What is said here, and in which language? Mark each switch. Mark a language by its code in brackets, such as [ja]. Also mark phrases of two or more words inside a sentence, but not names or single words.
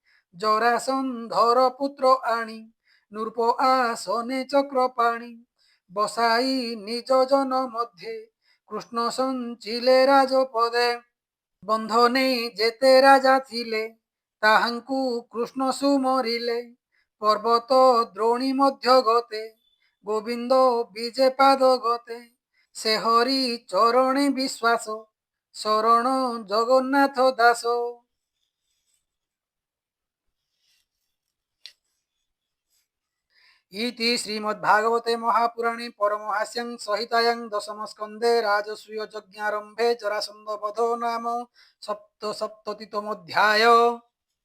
[or] ଜରାସନ୍ଧର ପୁତ୍ର ଆଣି ନୃପ ଆସନେ ଚକ୍ରପାଣି ବସାଇ ନିଜ ଜନ ମଧ୍ୟେ କୃଷ୍ଣ ସଞ୍ଚିଲେ ରାଜପଦେ ବନ୍ଧନେ ଯେତେ ରାଜା ଥିଲେ ତାହାଙ୍କୁ କୃଷ୍ଣ ସୁମରିଲେ ପର୍ବତ ଦ୍ରୋଣୀ ମଧ୍ୟ ଗତେ ଗୋବିନ୍ଦ ବିଜେ ପାଦ ଗତେ ସେ ହରି ଚରଣେ ବିଶ୍ୱାସ ଶରଣ ଜଗନ୍ନାଥ ଦାସ। [sa] इति श्रीमद्भागवते महापुराणे परमहास्यं संहितायां दशमस्कन्धे राजसूययज्ञारम्भे जरासन्धवधो नाम सप्तसप्ततितमोऽध्यायः।